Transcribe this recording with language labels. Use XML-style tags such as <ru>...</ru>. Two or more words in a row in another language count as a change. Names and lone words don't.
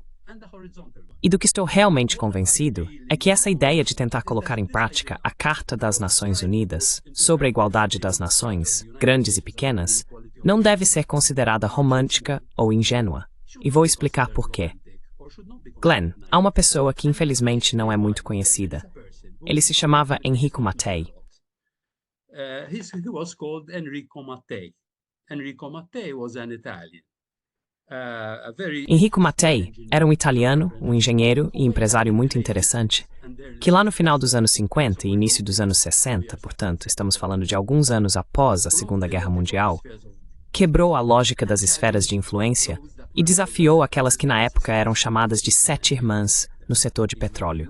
<pt>E do que estou realmente convencido é que essa ideia de tentar colocar em prática a Carta das Nações Unidas sobre a igualdade das nações, grandes e pequenas, não deve ser considerada romântica ou ingênua. E vou explicar por quê. Glenn, há uma pessoa que infelizmente não é muito conhecida. Ele se chamava Enrico Mattei.</pt> <en>He was called Enrico Mattei. Enrico Mattei was an Italian.</en> <pt>Enrico Mattei era um italiano, um engenheiro e empresário muito interessante, que lá no final dos anos 50 e início dos anos 60, portanto, estamos falando de alguns anos após a Segunda Guerra Mundial, quebrou a lógica das esferas de influência e desafiou aquelas que na época eram chamadas de sete irmãs no setor de petróleo.</pt>